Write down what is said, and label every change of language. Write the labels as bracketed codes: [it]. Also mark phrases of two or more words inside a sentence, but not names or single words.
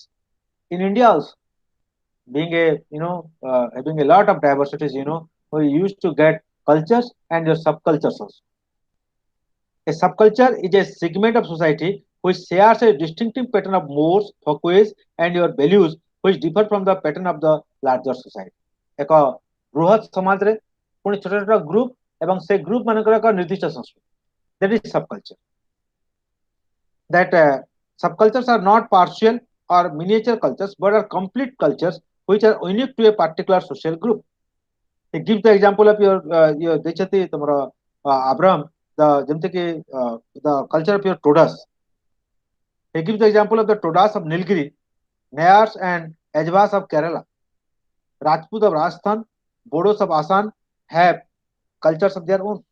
[en] In India also, being a having a lot of diversities, we used to get cultures and your subcultures also. A subculture is a segment of society which shares a distinctive pattern of mores, folkways, and your values which differ from the pattern of the larger society. [or] ଏକ ବୃହତ ସମାଜରେ ପୁଣି ଛୋଟ ଛୋଟ ଗ୍ରୁପ ଏବଂ ସେ ଗ୍ରୁପ ମାନଙ୍କର ଏକ ନିର୍ଦ୍ଦିଷ୍ଟ ସଂସ୍କୃତି [en] that is subculture. That subcultures are not partial or miniature cultures but are complete cultures which are unique to a particular social group. Give the example of your [or] ଦେଇଛନ୍ତି ତମର [en] Abraham the culture of your Todas. He gives the example of the Todas of Nilgiri, Nayars and Ajvas of Kerala, Rajput of Rajasthan, Bodos of Assam have cultures of their own.